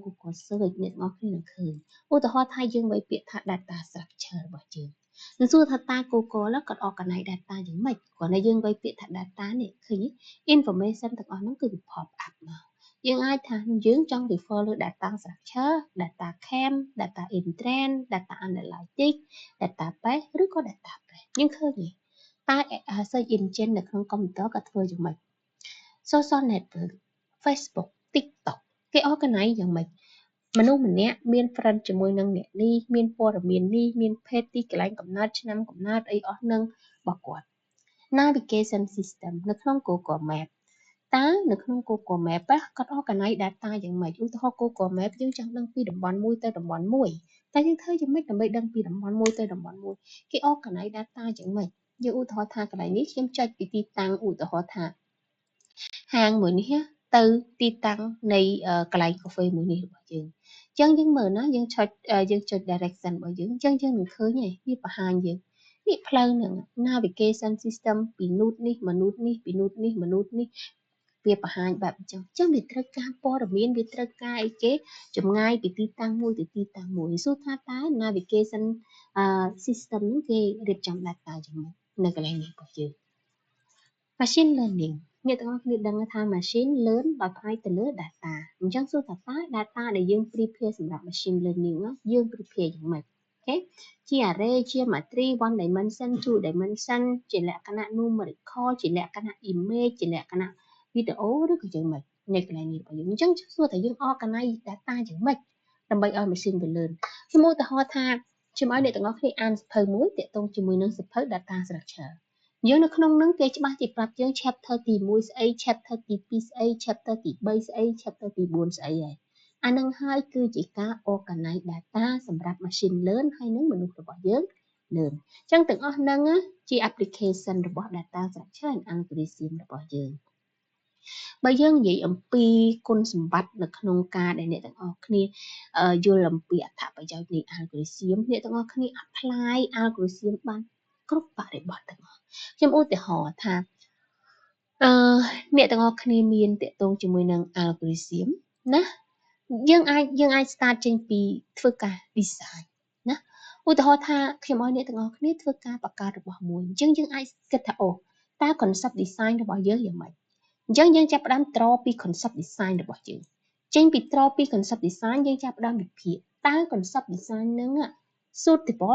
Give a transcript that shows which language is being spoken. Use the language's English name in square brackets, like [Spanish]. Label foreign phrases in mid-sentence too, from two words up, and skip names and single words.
[Khmer] Google search អ្នកទាំងអស់គ្នានឹងឃើញឧទាហរណ៍ថាយើងបីពាក្យថា [English] data structure [Khmer] របស់យើងនឹងសួរថាតើ Google គាត់ [English] organize data [Khmer] យ៉ាងម៉េចគ្រាន់តែយើងបីពាក្យថា data នេះឃើញ information ទាំងអស់ហ្នឹងគឺវា [English] pop up [Khmer] មកយើងអាចថាយើងចង់ refer លើ [English] data structure data chem data entrance data analytics database [Khmer] ឬក៏ database យើងឃើញ ទេតែ [English] search engine [Khmer] នៅក្នុង computer ក៏ធ្វើយ៉ាងម៉េច [English] social network Facebook TikTok [Khmer] គេ organize យ៉ាងម៉េចមនុស្សម្នាក់មាន friend ជាមួយនឹងអ្នកនេះមានព័ត៌មាននេះមាន page ទីកន្លែងកំណើតឆ្នាំកំណើតអីអស់នឹងរបស់គាត់ navigation system នៅក្នុង Google Map តើនៅក្នុង Google Map គាត់ [English] organize data [Khmer] យ៉ាងម៉េចឧទាហរណ៍ Google Map យើងចង់ដឹងពីតំបន់មួយទៅតំបន់មួយតែយើងធ្វើយ៉ាងម៉េចដើម្បីដឹង ពីតំបន់មួយទៅតំបន់មួយគេ [English] organize data [Khmer] យ៉ាងម៉េចយើងឧទាហរណ៍ថាកន្លែងនេះខ្ញុំចុចពីទីតាំងឧទាហរណ៍ ថាហាងមួយនេះទៅទីតាំងនៃកន្លែងកាហ្វេមួយនេះរបស់យើងអញ្ចឹងយើងមើលណាយើងចុច direction របស់យើងអញ្ចឹងយើងនឹងឃើញឯងវាបង្ហាញយើងនេះផ្លូវហ្នឹង [English] navigation system [Khmer] ពីនោះនេះមនុស្សនេះពីនោះនេះមនុស្សនេះវាបង្ហាញបែបអញ្ចឹងវាត្រូវការព័ត៌មានវាត្រូវការអីគេចម្ងាយពីទីតាំងមួយទៅទីតាំងមួយសួរថាតើ navigation system ហ្នឹងគេរៀបចំ data យ៉ាងម៉េចនៅកន្លែងនេះរបស់យើង [English] machine learning [Khmer] អ្នកទាំងអស់គ្នាដឹងថា [English] machine learn [Khmer] ដោយផ្អែកទៅលើ data អញ្ចឹងសួរថាតើ data ដែលយើង prepare សម្រាប់ [English] machine learning [Khmer] យើង prepare យ៉ាងម៉េចអូខេជា array ជា matrix [English] one dimension two dimension [Khmer] ជាលក្ខណៈ numerical ជាលក្ខណៈ image ជាលក្ខណៈ video ឬក៏យ៉ាងម៉េចនៅកន្លែងនេះរបស់យើងអញ្ចឹងសួរថាយើង [English] organize data [Khmer] យ៉ាងម៉េចដើម្បីឲ្យ [English] machine learn [Khmer] ខ្ញុំឧទា ហរណ៍ថាខ្ញុំឲ្យអ្នកទាំងអស់គ្នាអានសៀវភៅមួយទាក់ទងជាមួយនឹងសៀវភៅ [English] data structure [Khmer] យើងនៅក្នុងនឹងគេច្បាស់ជាប្រាប់យើង chapter ទី1ស្អី chapter ទី2ស្អី chapter ទី3ស្អី chapter ទី4ស្អីហើយអានឹងហើយគឺជាការ [English] organize data [Khmer] សម្រាប់ [English] machine learn [Khmer] ហើយនឹងមនុស្សរបស់យើង learn អញ្ចឹងទាំងអស់ហ្នឹងជា application របស់ [English] data structure and algorithm [Khmer] របស់យើងបើយើងនិយាយអំពីគុណសម្បត្តិនៅក្នុងការដែលអ្នកទាំងអស់គ្នាយល់អំពីអត្ថប្រយោជន៍នៃ algorithm អ្នកទាំងអស់គ្នា [English] apply algorithm [Khmer] បានគ្រប់បរិបទទាំងអស់ខ្ញុំឧទាហរណ៍ថា អ្នកទាំងអស់គ្នាមានតាក់ទងជាមួយនឹង algorithm ណាយើងអាច start ចេញពីធ្វើការ design ណាឧទាហរណ៍ថាខ្ញុំឲ្យអ្នកទាំងអស់គ្នាធ្វើការបង្កើតរបស់មួយអញ្ចឹងយើងអាចគិតថាតើ [English] concept design [Khmer] របស់យើងយ៉ាងម៉េចអញ្ចឹងយើងចាប់ផ្ដើម draw ពី [English] concept design [Khmer] របស់យើងចេញពី draw ពី [English] concept design [Khmer] យើងចាប់ផ្ដើមវិភាគតើ [English] concept design [Khmer] ហ្នឹង suitable